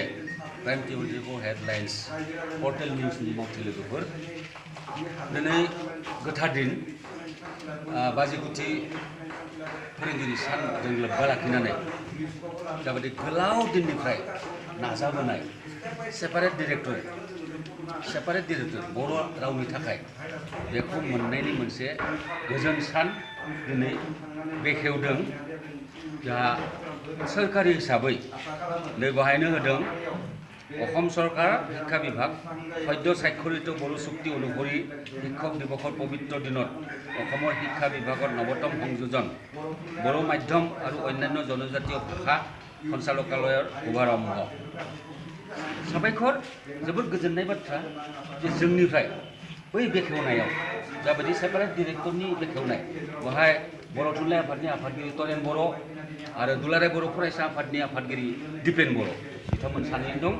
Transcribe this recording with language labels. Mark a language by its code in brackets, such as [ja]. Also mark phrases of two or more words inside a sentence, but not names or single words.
[brx] प्राइम 24 हेडलाइन्स पर्टेल निउसनि मावथि लोगोफोर दिनै गोथार दिन 5 कोटि फोरोंगिरि सानजों लोब्बा लाखिनानै जाबायदि गोलाव दिननिफ्राय नाजाबोनाय [en] separate director [brx] बर' रावनि थाखाय बेखौ मोननायनि मोनसे गोजोन सान दिनै बेखेवदों। जोंहा सोरखारि हिसाबै नै बेहायनो होदों [as] অসম চৰকাৰ শিক্ষা বিভাগ সদ্য স্বাক্ষৰিত বড়ো চুক্তি অনুসৰি শিক্ষক দিৱসৰ পবিত্ৰ দিনত অসমৰ শিক্ষা বিভাগৰ নৱতম সংযোজন বড়ো মাধ্যম আৰু অন্যান্য জনজাতীয় ভাষা সঞ্চালকালয়ৰ শুভাৰম্ভ। [brx] साबायखर जोबोद गोजोननाय बाथ्रा जे जोंनिफ्राय बै बेखेवनायाव जाबायदि [en] separate director [brx] बेखेवनाय बेवहाय बर' थुनलाइ आफादनि आफादगिरि तरेन बर' आरो दुलाराय बर' फरायसा आफादनि आफादगिरि दिपेन बर' बिथांमोन सानैजों दं।